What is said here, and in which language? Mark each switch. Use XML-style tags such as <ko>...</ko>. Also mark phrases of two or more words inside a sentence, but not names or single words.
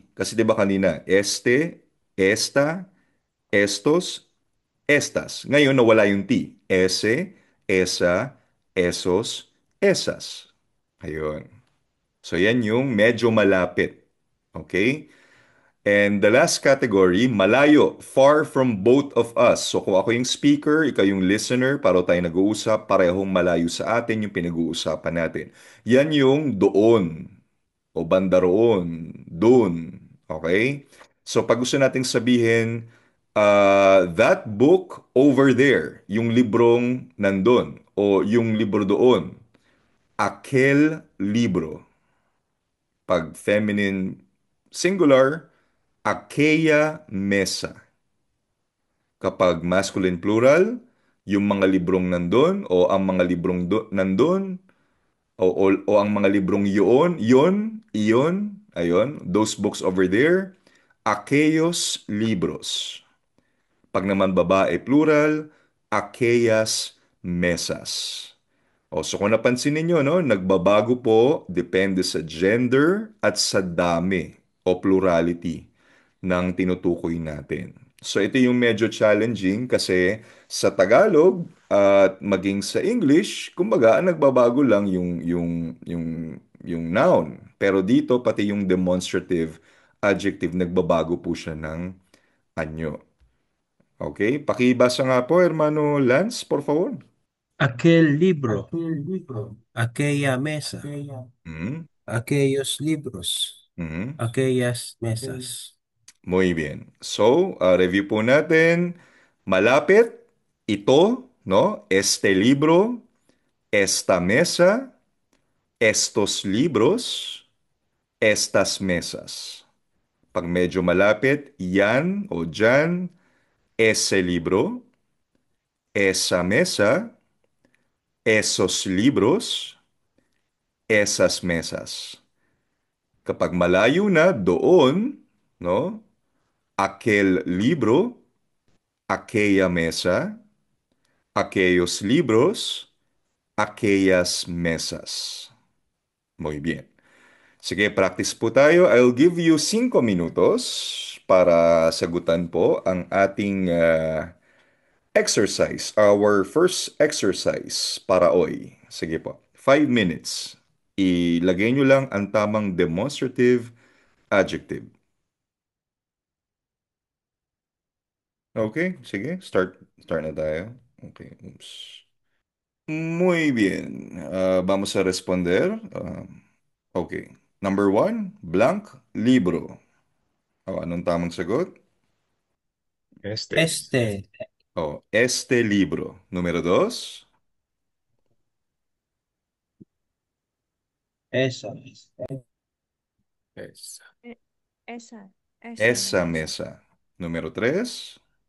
<tl>Kasi 'di ba kanina,</tl> <es>este, esta, estos, estas.</es> <tl>Ngayon nawala yung T.</tl> <es>Ese, esa, esos, esas.</es> <tl>Ayun. So yan yung medyo malapit. Okay?</tl> <en>And the last category, malayo, far from both of us.</en> <tl>So kung ako yung speaker, ikaw yung listener, pareho tayo nag-uusap, parehong malayo sa atin yung pinag-uusapan natin. Yan yung doon o banda roon, doon. Okay? So pag gusto nating sabihin,</tl> <en>that book over there,</en> <tl>yung librong nandun, o yung libro doon,</tl> <es>aquel libro.</es> <tl>Pag</tl> <en>feminine singular,</en> <es>aquella mesa.</es> <tl>Kapag</tl> <en>masculine plural,</en> <tl>yung mga librong nandun o ang mga librong nandun o ang mga librong iyon, ayun,</tl> <en>those books over there,</en> <es>aquellos libros.</es> <tl>Pag naman babae plural,</tl> <es>aquellas mesas.</es> <tl>O, so kung napansin ninyo, no, nagbabago po depende sa gender at sa dami o plurality ng tinutukoy natin. So ito yung medyo challenging kasi sa Tagalog at maging sa English, kumbaga ang nagbabago lang yung noun. Pero dito pati yung</tl> <en>demonstrative adjective</en> <tl>nagbabago po siya ng anyo. Okay? Pakibasa nga po,</tl> <es>Hermano Lance, por favor. Aquel libro, aquella mesa, Mm, aquellos libros, mm. aquellas mesas. Muy bien.</es> <tl>So, review po natin. Malapit, ito, no?</tl> <es>Este libro, esta mesa, estos libros, estas mesas.</es> <tl>Pag medyo malapit, yan o dyan,</tl> <es>ese libro, esa mesa, esos libros, esas mesas.</es> <tl>Kapag malayo na, doon, no?</tl> <es>Aquel libro, aquella mesa, aquellos libros, aquellas mesas. Muy bien.</es> <tl>Sige, practice po tayo.</tl> <en>I'll give you</en> <es>5 minutos para</es> <tl>sagutan po ang ating exercise.</tl> <en>Our first exercise</en> <es>para hoy.</es> <tl>Sige po.</tl> <en>5 minutes.</en> <tl>Ilagay nyo lang ang tamang</tl> <en>demonstrative adjective.</en> <tl>Okay, sige. Start na tayo. Okay, oops.</tl> <es>Muy bien. Vamos a responder.</es> <tl>Okay.</tl> <en>Number one, blank</en> <tl>libro. O, anong tamang sagot?</tl> <es>Este, O, este libro. Número dos, esa, E- esa esa mesa. mesa. Número tres,</es>